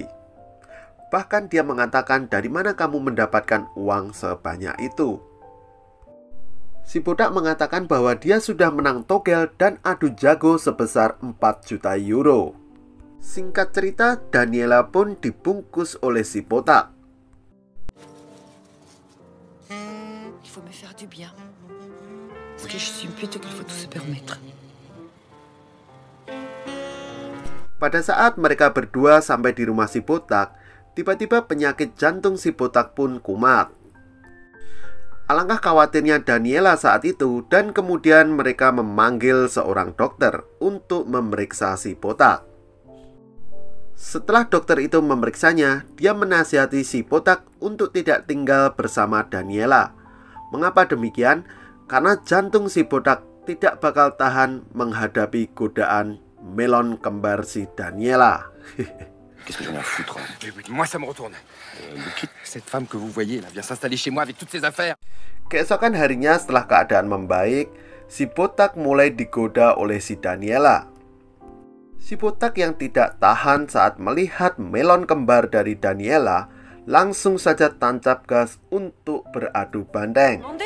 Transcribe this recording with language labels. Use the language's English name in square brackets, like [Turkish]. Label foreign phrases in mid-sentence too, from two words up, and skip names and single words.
[Indonesian] Bahkan dia mengatakan, dari mana kamu mendapatkan uang sebanyak itu? Si botak mengatakan bahwa dia sudah menang togel dan adu jago sebesar 4 juta euro. Singkat cerita, Daniela pun dibungkus oleh si botak. [French] Il faut me faire du bien. Parce que je suis une pute qu'il faut tout se permettre. [Indonesian] Pada saat mereka berdua sampai di rumah si botak, tiba-tiba penyakit jantung si botak pun kumat. Alangkah khawatirnya Daniela saat itu, dan kemudian mereka memanggil seorang dokter untuk memeriksa si botak. Setelah dokter itu memeriksanya, dia menasihati si botak untuk tidak tinggal bersama Daniela. Mengapa demikian? Karena jantung si botak tidak bakal tahan menghadapi godaan melon kembar si Daniela. [French] Qu'est-ce que j'en ai à foutre? Moi, ça me retourne. Cette femme que vous voyez, là, vient s'installer chez moi avec toutes ses affaires. [Indonesian] Keesokan harinya setelah keadaan membaik, si botak mulai digoda oleh si Daniela. Si botak yang tidak tahan saat melihat melon kembar dari Daniela, langsung saja tancap gas untuk beradu banteng.